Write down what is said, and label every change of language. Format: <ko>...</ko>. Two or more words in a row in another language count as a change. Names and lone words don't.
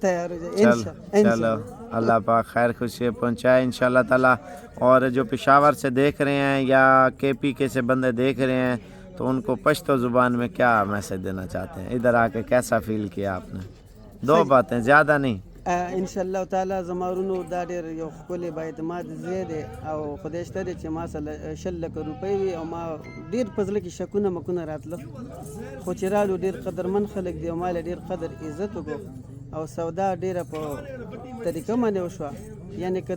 <ur>چلو، اللہ پاک خیر خوشی پہنچائے</ur> <ar>ان شاء اللہ تعالیٰ.</ar> <ur>اور جو پشاور سے دیکھ رہے ہیں یا KPK سے بندے دیکھ رہے ہیں، تو ان کو پشتو زبان میں کیا میسج دینا چاہتے ہیں? ادھر آ کے کیسا فیل کیا آپ نے? 2 باتیں، زیادہ نہیں.</ur> <ar>ان شاء الله تعالی</ar> <ps>زمارونو دا ډېر یو ښکلی با اعتماد ځای دی او خدای شته دی چې ما سره 100 لکه روپۍ وي او ما ډېر په زړه کې شکونه مکونه راتله خو چې رالو ډېر قدرمن خلک دی او ما له ډېر قدر عزت وکړو او سودا ډېره په طریقه باندې وشوه یعنې که</ps>